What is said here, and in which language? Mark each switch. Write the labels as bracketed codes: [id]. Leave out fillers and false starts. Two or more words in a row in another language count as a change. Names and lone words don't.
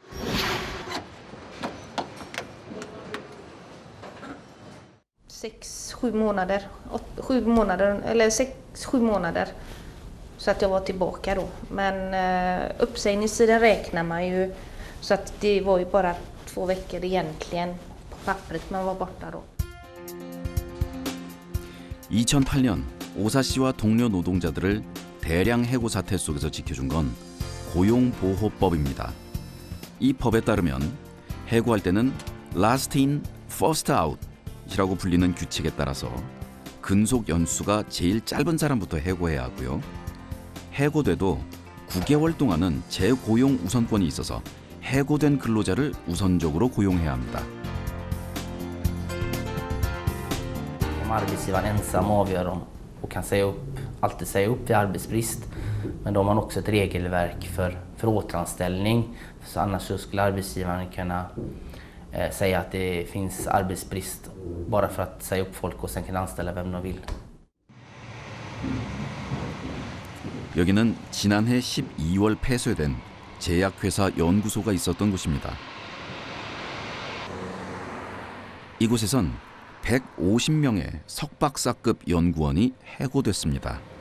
[sv] 6-7 månader. 7 månader, eller 6-7 månader. Så att jag var tillbaka då. Men uppsägningstiden räknar man ju så att det var ju bara 2 veckor egentligen på pappret man var borta då. [ko] 2008년 오사 씨와 동료 노동자들을 대량 해고 사태 속에서 지켜준 건 고용보호법입니다. 이 법에 따르면 해고할 때는 [en] last in, first out [ko] 이라고 불리는 규칙에 따라서 근속 연수가 제일 짧은 사람부터 해고해야 하고요. 해고돼도 9개월 동안은 재고용 우선권이 있어서 해고된 근로자를 우선적으로 고용해야 합니다. [sv] Om arbetsgivaren ensam avgör dem och kan alltid säga upp vid arbetsbrist. Men då har man också ett regelverk för återanställning. Så annars så skulle arbetsgivaren kunna säga att det finns arbetsbrist bara för att säga upp folk och sen kunna anställa vem de vill. [ko] 여기는 지난해 12월 폐쇄된 제약회사 연구소가 있었던 곳입니다. 이곳에선 150명의 석박사급 연구원이 해고됐습니다.